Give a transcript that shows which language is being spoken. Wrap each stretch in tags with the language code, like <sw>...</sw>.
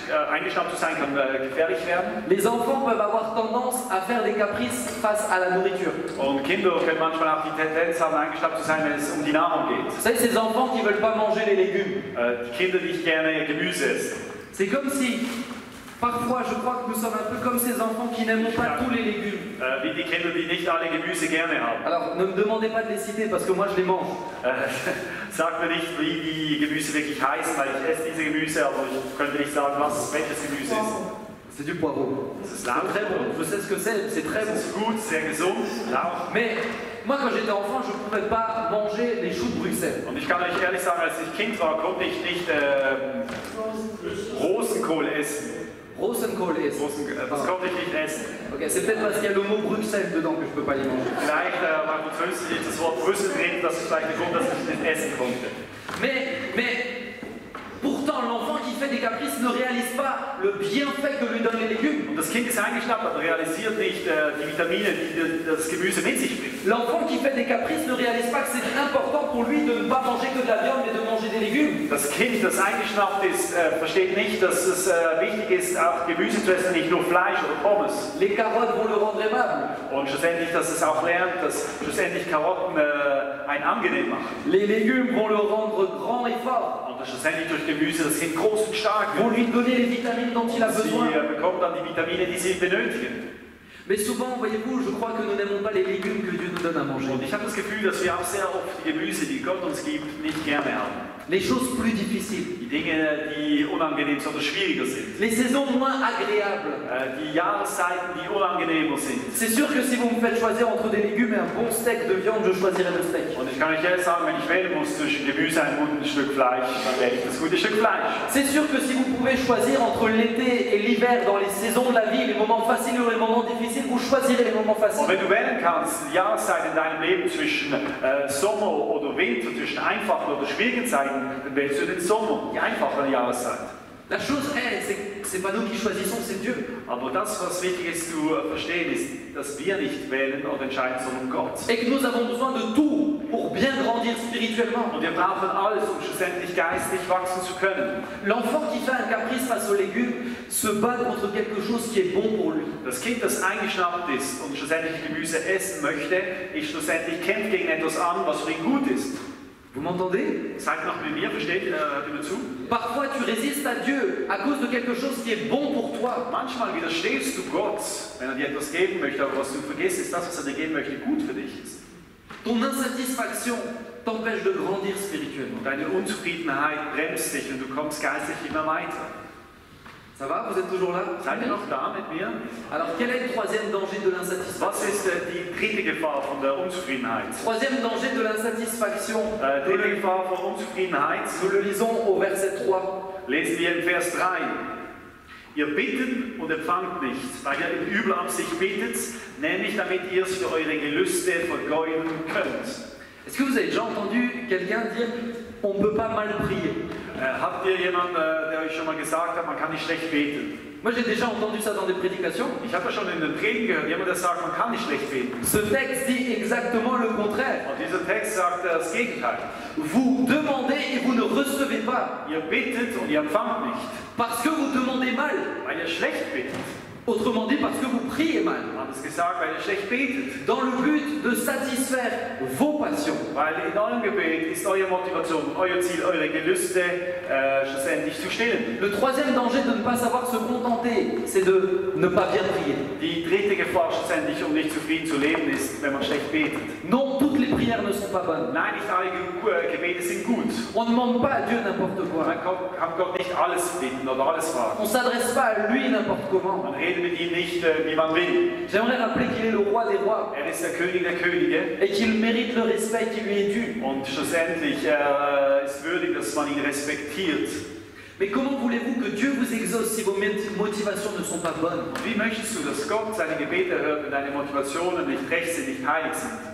<de>Eingeschnappt zu sein kann gefährlich werden.</de> <fr>Les enfants peuvent avoir tendance à faire des caprices face à la nourriture.</fr> <de>Und Kinder können manchmal auch die Tendenz haben, eingeschnappt zu sein, wenn es um die Nahrung geht.</de> <fr>Vous savez, ces enfants qui ne veulent pas manger les légumes.</fr> <de>Die Kinder, die nicht gerne Gemüse essen.</de> <fr>C'est comme si, parfois, je crois que nous sommes un peu comme ces enfants qui n'aiment pas tous les légumes.</fr> <de>Wie die Kinder, die nicht alle Gemüse gerne haben.</de> <fr>Alors, ne me demandez pas de les citer parce que moi, je les mange.</fr> <de>Sagt mir nicht, wie die Gemüse wirklich heißen, weil ich esse diese Gemüse, aber ich könnte nicht sagen, welches Gemüse ist.</de> <fr>C'est du poireau.</fr> <de>Das ist</de> <fr>C'est</fr> <de>Lauch.</de> <fr>très bon. Je sais ce que c'est très bon.</fr> <de>Das ist gut, sehr gesund, Lauch.</de> <fr>Mais moi, quand j'étais enfant, je ne pouvais pas manger les choux de Bruxelles.</fr> <de>Und ich kann euch ehrlich sagen, als ich Kind war, konnte ich nicht Rosenkohl essen. Rosenkohl ist. Das konnte ich nicht essen.</de> <fr>Ok, c'est peut-être parce qu'il y a le mot Bruxelles dedans que je ne peux pas les manger.</fr> <de>Vielleicht war französisch das Wort Brüssel drin, das ist vielleicht der Grund, dass ich nicht essen konnte.</de> <fr>Mais pourtant, l'enfant qui fait des caprices ne réalise pas le bienfait que lui donnent les légumes.</fr> <de>Und das Kind ist eingeschnappt, aber realisiert nicht die Vitamine, die das Gemüse mit sich bringt.</de> <fr>L'enfant qui fait des caprices ne réalise pas que c'est important pour lui de ne pas manger que de la viande, mais de manger des légumes.</fr> <de>Das Kind, das eingeschnappt ist, versteht nicht, dass es wichtig ist, auch Gemüse zu essen, nicht nur Fleisch oder Pommes.</de> <fr>Les carottes vont le rendre aimable.</fr> <de>Und schlussendlich, dass es auch lernt, dass schlussendlich Karotten einen angenehm machen.</de> <fr>Les légumes vont le rendre grand et fort.</fr> <de>Und dass schlussendlich durch Gemüse das Kind groß und stark</de> <fr>Vont</fr> <de>wird.</de> <fr>lui donner les vitamines dont il a besoin.</fr> <de>Sie bekommt dann die Vitamine, die sie benötigen.</de> <fr>Mais souvent, voyez-vous, je crois que nous n'aimons pas les légumes que Dieu nous donne à manger.</fr> <de>Und ich habe das Gefühl, dass wir auch sehr oft die Gemüse, die Gott uns gibt, nicht gerne haben.</de> <fr>Les choses plus difficiles.</fr> <de>Die Dinge, die unangenehm sind oder schwieriger sind.</de> <fr>Les saisons moins agréables.</fr> <de>Die Jahreszeiten, die unangenehmer sind.</de> <fr>C'est sûr que si vous me faites choisir entre des légumes et un bon steak de viande, je choisirai le steak.</fr> <de>Und ich kann euch ehrlich sagen, wenn ich wählen muss zwischen Gemüse und einem guten Stück Fleisch, dann wähle ich das gute Stück Fleisch.</de> <fr>C'est sûr que si vous pouvez choisir entre l'été et l'hiver dans les saisons de la vie, les moments faciles ou les moments difficiles, vous choisirez les moments</fr> <de>Und</de> <fr>faciles.</fr> <de>wenn du wählen kannst, die Jahreszeit in deinem Leben zwischen Sommer oder Winter, zwischen einfachen oder schwierigen Zeiten, dann wählst du den Sommer, die einfachere Jahreszeit.</de> <fr>La chose est, c'est pas nous qui choisissons, c'est Dieu.</fr> <de>Aber das, was wichtig ist zu verstehen, ist, dass wir nicht wählen oder entscheiden, sondern Gott.</de> <fr>Et que nous avons besoin de tout pour bien grandir spirituellement.</fr> <de>Und wir brauchen alles, um schlussendlich geistig wachsen zu können.</de> <fr>L'enfant qui fait un caprice face aux légumes se bat contre quelque chose qui est bon pour lui.</fr> <de>Das Kind, das eingeschnappt ist und schlussendlich Gemüse essen möchte, ist schlussendlich kämpft gegen etwas an, was für ihn gut ist.</de> <fr>Vous m'entendez?</fr> <de>Seid noch mit mir, versteht ihr mir zu?</de> <fr>Parfois tu résistes à Dieu à cause de quelque chose qui est bon pour toi.</fr> <de>Manchmal widerstehst du Gott, wenn er dir etwas geben möchte, aber was du vergisst, ist das, was er dir geben möchte, gut für dich ist.</de> <fr>Ton insatisfaction t'empêche de grandir spirituellement.</fr> <de>Deine Unzufriedenheit bremst dich und du kommst geistig immer weiter.</de> <fr>Ça va? Vous êtes toujours là?</fr> <de>Seid ihr noch da mit mir?</de> <fr>Alors quel est le troisième danger de l'insatisfaction?</fr> <de>Was ist die dritte Gefahr von der Unzufriedenheit?</de> <fr>Troisième danger de l'insatisfaction,</fr> <de>Dritte Gefahr von Unzufriedenheit</de> <fr>nous le lisons au verset 3.</fr> <de>lesen wir in Vers 3. Ihr bittet und empfangt nicht, weil ihr in übler Absicht bittet, nämlich damit ihr es für eure Gelüste vergeuden könnt.</de> <fr>Est-ce que vous avez déjà entendu quelqu'un dire on ne peut pas mal prier?</fr> <de>Habt ihr jemanden, der euch schon mal gesagt hat, man kann nicht schlecht beten?</de> <fr>Moi j'ai déjà entendu ça dans des prédications.</fr> <de>Ich habe ja schon in den Predigen gehört, jemand, der sagt, man kann nicht schlecht beten.</de> <fr>Ce texte dit exactement le contraire.</fr> <de>Und dieser Text sagt das Gegenteil.</de> <fr>Vous demandez et vous ne recevez pas.</fr> <de>Ihr bittet und ihr empfangt nicht,</de> <fr>Parce que vous demandez mal.</fr> <de>weil ihr schlecht bittet.</de> <fr>Autrement dit, parce que vous priez mal.</fr> <de>Man hat es gesagt, weil ihr schlecht betet.</de> <fr>Dans le but de satisfaire vos passions.</fr> <de>Weil in eurem Gebet ist eure Motivation, euer Ziel, eure Gelüste schlussendlich zu stillen.</de> <fr>Le troisième danger de ne pas savoir se contenter, c'est de ne pas bien prier.</fr> <de>Die dritte Gefahr schlussendlich, um nicht zufrieden zu leben, ist, wenn man schlecht betet.</de> <fr>Non, toutes les prières ne sont pas bonnes.</fr> <de>Nein, nicht alle Gebete sind gut.</de> <fr>On ne demande pas à Dieu n'importe quoi.</fr> <de>Man kann Gott nicht alles bitten oder alles fragen.</de> <fr>On ne s'adresse pas à lui n'importe comment.</fr> <de>Man redet mit ihm nicht, wie man will.</de> <fr>J'aimerais rappeler qu'il est le roi des rois</fr> <de>Er ist der König der Könige</de> <fr>et qu'il mérite le respect qui lui est dû.</fr> <de>und schlussendlich ist würdig, dass man ihn respektiert.</de> <fr>Mais comment voulez-vous que Dieu vous exauce si vos motivations ne sont pas bonnes?</fr> <de>Wie möchtest du, dass Gott seine Gebete hört, wenn deine Motivationen nicht recht sind, nicht heilig sind?</de>